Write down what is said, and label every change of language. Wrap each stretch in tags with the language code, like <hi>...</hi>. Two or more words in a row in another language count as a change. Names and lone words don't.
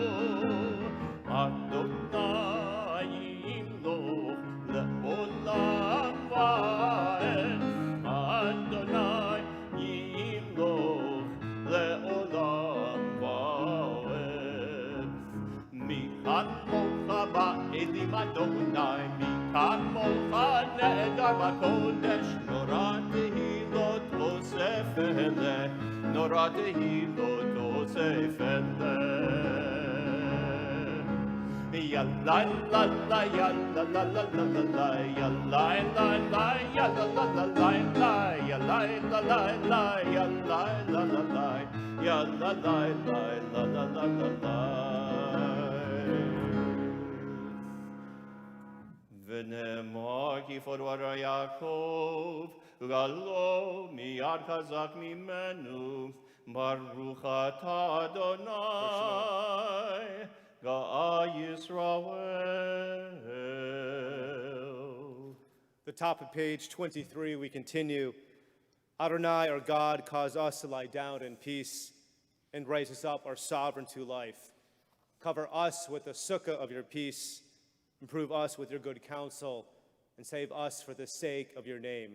<he>אדוני ימלוך לעולם ועד אדוני ימלוך לעולם ועד מי כמוכה באלים אדוני מי כמוכה נאדר בקודש נורא תהילות עושה פלא נורא תהילות עושה פלא Ya la la la ya la la la la la la ya la la la ya la la la la la ya la la la la ya la la la la ya la la la la la la la ונאמר כי פורר יעקב גלו מיד חזק ממנו ברוך אתה אדוני גאה ישראל.</he> <en>The top of page 23, we continue. Adonai, our God, cause us to lie down in peace and raise us up, our sovereign, to life. Cover us with the sukkah of your peace. Improve us with your good counsel, and save us for the sake of your name.</en>